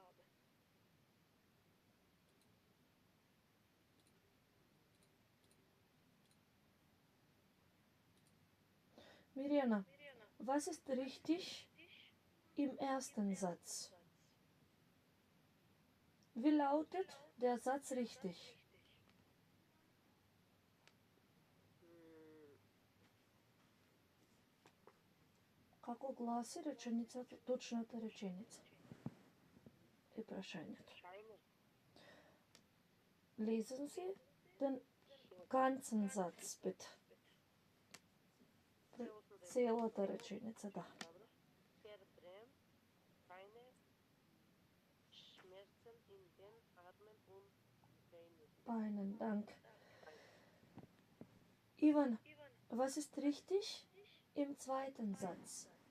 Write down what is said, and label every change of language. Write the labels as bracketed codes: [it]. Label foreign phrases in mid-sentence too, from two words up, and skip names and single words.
[de] Mirjana, was ist richtig im ersten Satz? Wie lautet der Satz richtig? [mk] Како гласи реченицата, точната реченица? Е прашањето. [de] Lesen Sie den ganzen Satz, bitte. [mk] Целата реченица, да. [de] Verbrem, keine Schmerzen in den Armen und Beinen. Beinen, danke. Ivan, was ist richtig im zweiten Satz?